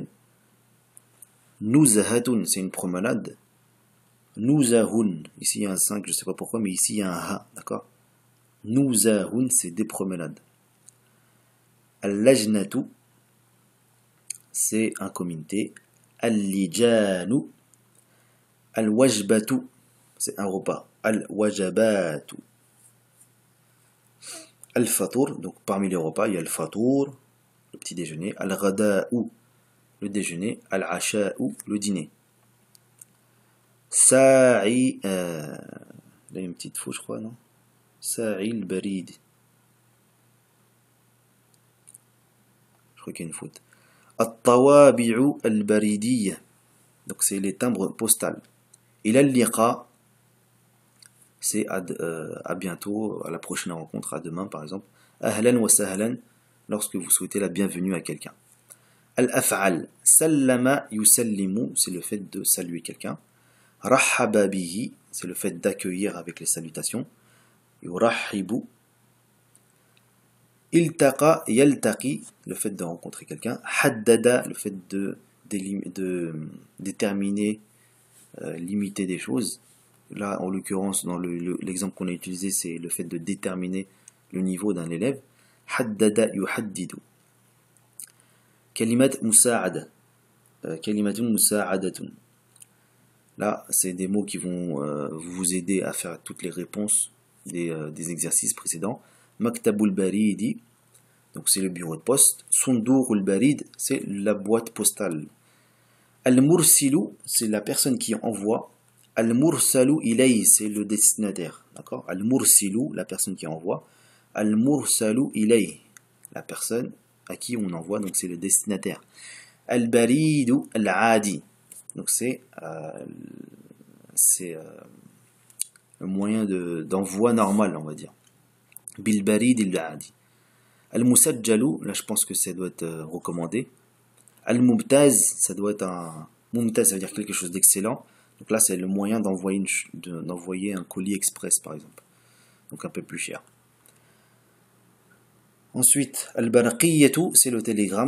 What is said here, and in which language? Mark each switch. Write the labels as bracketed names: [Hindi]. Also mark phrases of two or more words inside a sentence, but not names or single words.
[French] Nuzhatun, c'est une promenade. Nuzahun, ici il y a un 5, je ne sais pas pourquoi, mais ici il y a un ha, d'accord? Nuzahun, c'est des promenades. Al-lajnatu, c'est un comité. [Arabic] اللجان، الوجبة, [French] c'est un repas. [Arabic] Al-wajabatu. Al-fatour, [French] donc parmi les repas, il y a le fatour, le petit déjeuner. Al-ghada'u, le déjeuner. Al-asha'u, le dîner. Sa'i, là il y a une petite faute, je crois, non? [Arabic] ساعي البريد. [French] Je crois qu'il y a une faute. [Arabic] الطوابع البريدية, [French] donc c'est les timbres postales. [Arabic] إلى اللقاء, [French] c'est à bientôt, à la prochaine rencontre, à demain par exemple. [Arabic] أهلا وسهلا, [French] lorsque vous souhaitez la bienvenue à quelqu'un. [Arabic] الأفعال، سلم يسلم, [French] c'est le fait de saluer quelqu'un. [Arabic] رحب به, [French] c'est le fait d'accueillir avec les salutations. [Arabic] Yurahibu. التقى يلتقي, [French] le fait de rencontrer quelqu'un. Haddada, le fait de déterminer, limiter des choses. Là, en l'occurrence, dans l'exemple qu'on a utilisé, c'est le fait de déterminer le niveau d'un élève. [Arabic] حدد يحدد. كلمات مساعدة. كلمات مساعدة. [French] Là, c'est des mots qui vont vous aider à faire toutes les réponses des exercices précédents. [Arabic] مكتب البريد, [French] donc c'est le bureau de poste. [Arabic] صندوق البريد, [French] c'est la boîte postale. Al-mursilu, c'est la personne qui envoie. [Arabic] المرسل إليه, [French] c'est le destinataire. D'accord? Al-mursilu, la personne qui envoie. [Arabic] المرسل إليه, [French] la personne à qui on envoie, donc c'est le destinataire. [Arabic] البريد العادي, [French] donc c'est le moyen d'envoi normal, on va dire. [Arabic] بالبريد العادي. Al-musajjalu, [French] là je pense que ça doit être recommandé. Al-Mubtaz, ça doit être un... Mumtaz, ça veut dire quelque chose d'excellent. Donc là, c'est le moyen d'envoyer un colis express, par exemple. Donc un peu plus cher. Ensuite, Al-Baraqiyatu, c'est le télégramme.